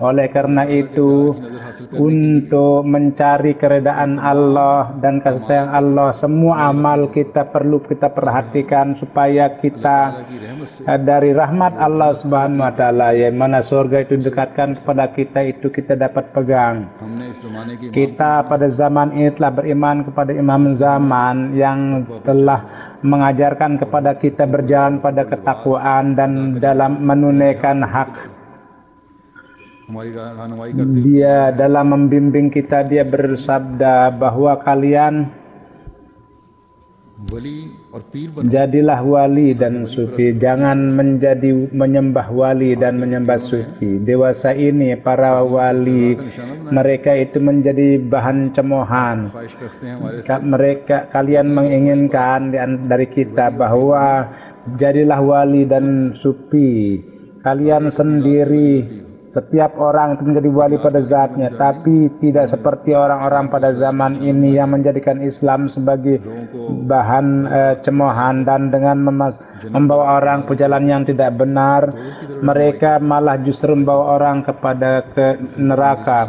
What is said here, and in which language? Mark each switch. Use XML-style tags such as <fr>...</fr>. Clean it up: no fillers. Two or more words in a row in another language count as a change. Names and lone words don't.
<id>Oleh karena itu, untuk mencari keredaan Allah dan kasih sayang Allah, semua amal kita perlu kita perhatikan supaya kita dari rahmat Allah</id> <ar>سبحانه وتعالى,</ar> <id>yang mana surga itu dekatkan kepada kita, itu kita dapat pegang. Kita pada zaman ini telah beriman kepada imam zaman yang telah mengajarkan kepada kita berjalan pada ketakwaan dan dalam menunaikan hak.</id> <ur>ہماری رہنمائی کرتے</ur> <id>Dia dalam membimbing kita, dia bersabda bahwa kalian</id> <ur>ولی اور پیر بنو</ur> <id>jadilah wali dan sufi, jangan menjadi menyembah wali dan menyembah sufi. Dewasa ini para wali mereka itu menjadi bahan cemoohan.</id> <ur>خواہش رکھتے ہیں ہمارے</ur> <id>Kalian menginginkan dari kita bahwa jadilah wali dan sufi. Kalian sendiri, setiap orang itu menjadi wali pada zatnya, tapi tidak seperti orang-orang pada zaman ini yang menjadikan Islam sebagai bahan cemoohan dan dengan membawa orang ke jalan yang tidak benar, mereka malah justru membawa orang kepada neraka.</id>